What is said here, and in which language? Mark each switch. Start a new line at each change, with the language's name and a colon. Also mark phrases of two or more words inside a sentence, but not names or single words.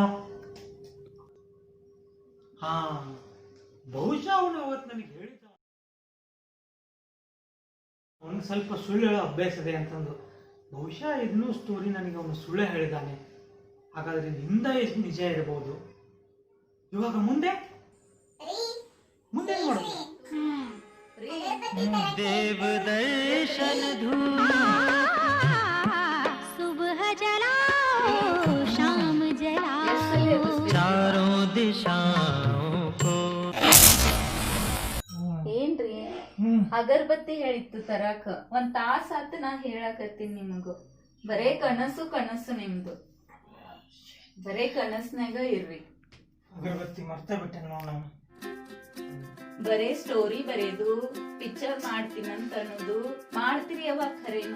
Kannada: ಹಾ, ಬಹುಶಃ ಅವನು ಅವತ್ತು ನನಗೆ ಹೇಳಿದ ಅವನಿಗೆ ಸ್ವಲ್ಪ ಸುಳ್ಳು ಹೇಳೋ ಅಭ್ಯಾಸ ಇದೆ ಅಂತಂದು. ಬಹುಶಃ ಇದನ್ನೂ ಸ್ಟೋರಿ ನನಗೆ ಅವನು ಸುಳ್ಳು ಹೇಳಿದ್ದಾನೆ. ಹಾಗಾದ್ರೆ ನಿಂದ ಎಷ್ಟು ನಿಜ ಇರಬಹುದು. ಇವಾಗ ಮುಂದೆ ಮುಂದೆ ಮಾಡೋದು. ದೇವ ದರ್ಶನ
Hindi: सुबह जलाओ शाम जलाओ चारों दिशाओं को.
Kannada: ಏನ್ರಿ ಅಗರ್ಬತ್ತಿ ಹೇಳಿತ್ತು ತರಾಕ ಒಂದ್ ತಾಸ ಆತ ನಾ ಹೇಳಕತ್ತೀನಿ ನಿಮಗು. ಬರೇ ಕನಸು ಕನಸು ನಿಮ್ದು. ಬರೇ ಕನಸ್ನಾಗ ಇರ್ರಿ. ಅಗರಬತ್ತಿ ಮರ್ತಾ ಬಿಟ್ಟೆ ನೋಡ. ಬರೇ ಸ್ಟೋರಿ ಬರೆಯೋದು, ಪಿಕ್ಚರ್ ಮಾಡ್ತೀನಂತ ಅನ್ನೋದು ಮಾಡ್ತೀರಿ ಯಾವಾಗ ಖರೇನು?